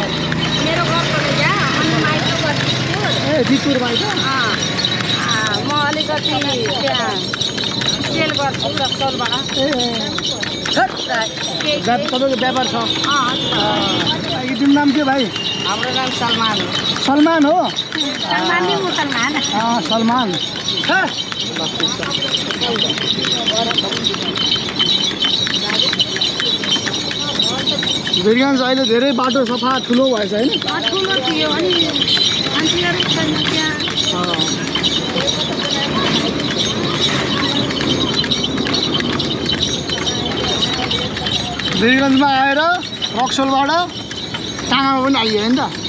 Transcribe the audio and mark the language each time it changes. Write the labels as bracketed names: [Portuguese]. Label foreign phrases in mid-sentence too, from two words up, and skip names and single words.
[Nepali] मेरो घरको यहाँ अनि माइतो गर्छु। ए जितपुर माइत। म अलिकति त्यहाँ सेल गर्छु रक्सोलबाट। तपाईँको व्यापार छ? यो तिम्रो नाम के भाइ? हाम्रो नाम सलमान हो। सलमान हो? सलमान नि मुसलमान। सलमान। बिरगन्ज अहिले धेरै बाटो सफा ठुलो भएछ होइन? ठुलो थियो अनि मान्छेहरू छैन त्यहाँ। बिरगन्जमा आएर रक्सोलबाट टाँगामा पनि आइयो होइन त?